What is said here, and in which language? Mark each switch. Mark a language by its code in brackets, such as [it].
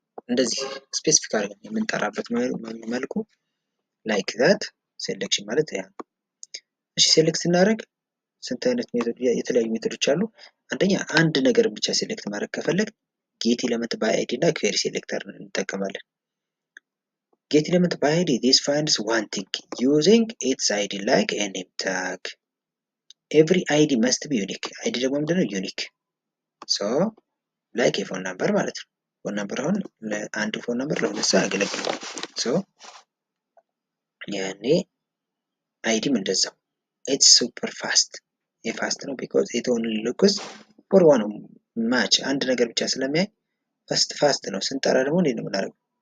[am] እንደዚህ ስፔሲፊክ አድርገን የምንጠራበት መልኩ ላይክ ዛት ሴሌክሽን ማለት ያ። እሺ ሴሌክት ስናደርግ ስንት አይነት ሜቶድ የተለያዩ ሜቶዶች አሉ። አንደኛ አንድ ነገር ብቻ ሴሌክት ማድረግ ከፈለግ ጌት ኤሌመንት ባይ አይዲ እና ኩዌሪ ሴሌክተር እንጠቀማለን። ጌት ኤሌመንት ባይ አይዲ [en] this finds one thing using its id like a name tag. every id must be unique። [am] አይዲ ደግሞ ምንድነው? ዩኒክ ሶ ላይክ የፎን ነምበር ማለት ነው። ፎን ነምበር አሁን ለአንድ ፎን ነምበር ለሁለት ሰው ያገለግላል። ሶ ያኔ አይዲም እንደዛው [en] it's super fast [am] የፋስት ነው [en] because it only looks for one match። [am] አንድ ነገር ብቻ ስለሚያይ ፋስት ነው። ስንጠራ ደግሞ እንዴት ነው የምናደርገው?